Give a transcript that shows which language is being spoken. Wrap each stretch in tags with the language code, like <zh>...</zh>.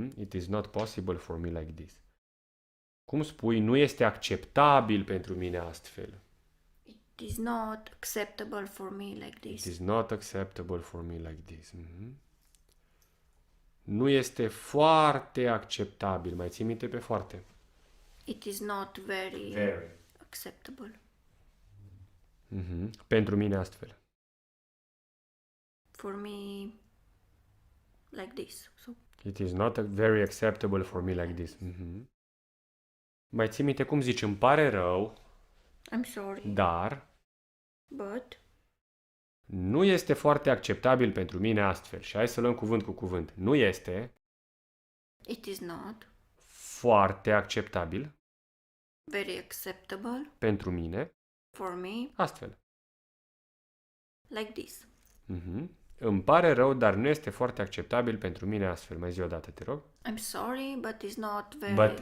<en>It is not possible for me like this.</en> <ro>Cum spui, nu este acceptabil pentru mine astfel.</ro> <en>It is not acceptable for me like this. It is not acceptable for me like this.</en> <ro>Nu este foarte acceptabil. Mai ții minte pe foarte?</ro> <en>It is not very acceptable</en> <ro>Pentru mine astfel.</ro> <en>for me like this. So, It is not very acceptable for me like this.</en> <ro>Mai ții minte cum zici, îmi pare rău,</ro> <en>I'm sorry,</en> <ro>dar</ro> <en>but</en> <ro>nu este foarte acceptabil pentru mine astfel. Și hai să luăm cuvânt cu cuvânt. Nu este</ro> <en>it is not</en> <ro>foarte acceptabil</ro> <en>very acceptable</en> <ro>pentru mine</ro> <en>for me</en> <ro>astfel.</ro> <en>like this.</en> <ro>Îmi pare rău, dar nu este foarte acceptabil pentru mine astfel. Mai zi o dată, te rog.</ro> <en>I'm sorry, but it's not very...</en>